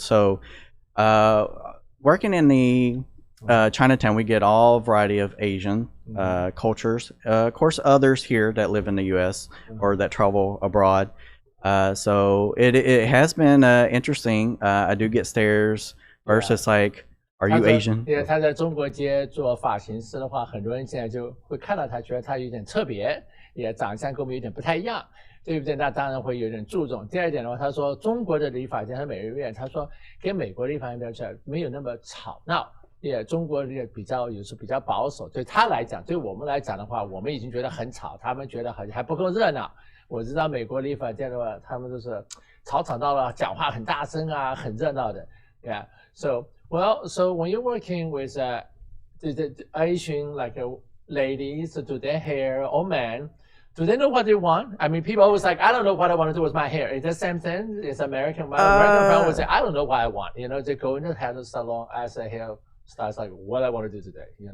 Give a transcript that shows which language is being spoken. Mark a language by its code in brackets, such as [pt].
[en] So working in the Chinatown, we get all variety of Asian cultures. Of course, others here that live in the U.S. or that travel abroad. So it has been interesting. I do get stares versus like, are you Asian? [zh] 因为他在中国街做发型师的话，很多人现在就会看到他，觉得他有点特别，也长相跟我们有点不太一样，对不对？那当然会有点注重。第二点的话，他说中国的理发店和美容院，他说跟美国理发店比起来没有那么吵闹。中国也有时比较保守，对他来讲，对我们来讲的话，我们已经觉得很吵，他们觉得好像还不够热闹。我知道美国理发店的话，他们都是吵到了，讲话很大声啊，很热闹的。 [en] Yeah. So when you're working with the Asian ladies to do their hair or men, do they know what they want? I mean, people always like, I don't know what I want to do with my hair. Is the same thing? It's American. American friend would say, I don't know what I want. They go in the hair salon as a hair stylist, like what I want to do today.